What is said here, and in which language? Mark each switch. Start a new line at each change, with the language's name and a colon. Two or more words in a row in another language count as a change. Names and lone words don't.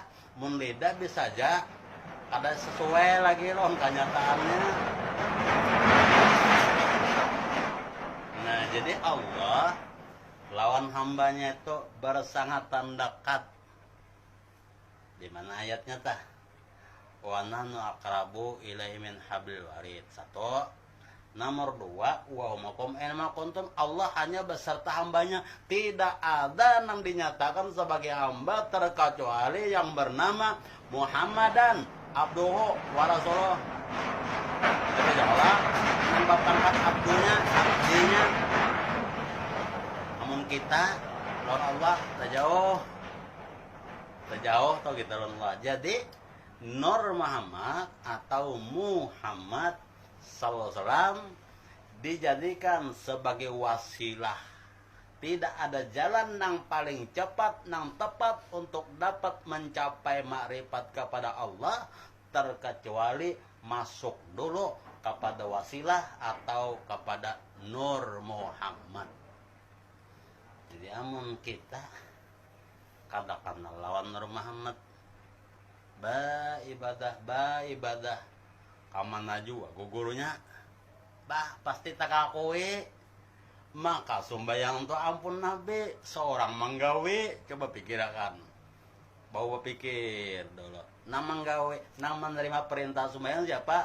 Banjar: Mun lidah bisa aja kada sesuai lagi loh kenyataannya. Nah, jadi Allah lawan hambanya itu bersangatan dekat. Di mana ayatnya tah?
Arabic: Wa nahnu aqrabu ilaihi min hablil warid.
Banjar: Satu, Nomor 2,
Arabic: wa humakum aina kuntum,
Banjar: Allah hanya beserta hambanya. Tidak ada yang dinyatakan sebagai hamba terkecuali yang bernama
Arabic: Muhammadan abduhu wa rasuluh.
Banjar: Jadi Allah nambah pangkat abdunya, abdinya. Namun kita lawan Allah terjauh atau kita lawan Allah. Jadi Nur Muhammad atau Muhammad
Arabic: sallallahu alaihi wasallam
Banjar: dijadikan sebagai wasilah. Tidak ada jalan yang paling cepat, yang tepat untuk dapat mencapai makrifat kepada Allah terkecuali masuk dulu kepada wasilah atau kepada Nur Muhammad. Jadi amun kita katakanlah lawan Nur Muhammad, ba ibadah kamana juga gurunya pasti tak akui, maka sumbayang itu ampun Nabi seorang menggawe. Coba pikirkan, bawa pikir dulu, nang menggawe, nang menerima perintah sumbayang siapa?